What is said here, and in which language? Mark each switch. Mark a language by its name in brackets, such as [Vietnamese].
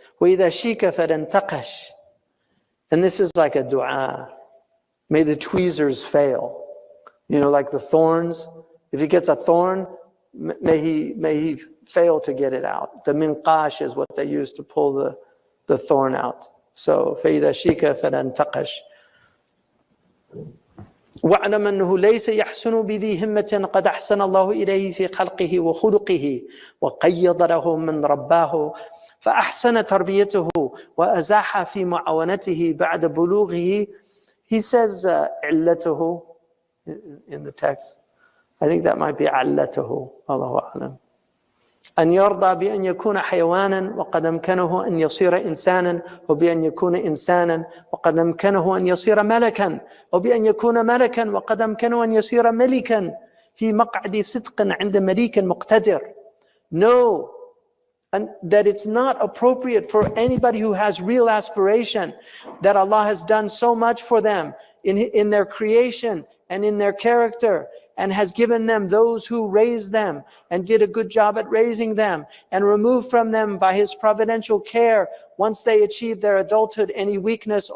[Arabic] Wa idha shika fadantaqash. [English] And this is like a dua. May the tweezers fail. You know, like the thorns. If he gets a thorn, may he fail to get it out. The minqash is what they use to pull the thorn out. So [Arabic] فإذا شيك فلنتقش. واعلم أنه ليس يحسن بذي همة قد أحسن الله إليه في خلقه وخلقه وقيض له من رباه فأحسن تربيته وأزاح في معاونته بعد بلوغه. [English] He says علته in the text. I think that might be علته. [Arabic] الله أعلم. أن يرضى بأن يكون حيوانا وقد أمكنه أن يصير إنسانا وبأن يكون إنسانا وقد أمكنه أن يصير ملكا وبأن يكون ملكا وقد أمكنه أن يصير ملكا في مقعد صدق عند مليك مقتدر. [English] No, and that it's not appropriate for anybody who has real aspiration, that Allah has done so much for them in their creation and in their character, and has given them those who raised them and did a good job at raising them, and removed from them by His providential care once they achieve their adulthood any weakness.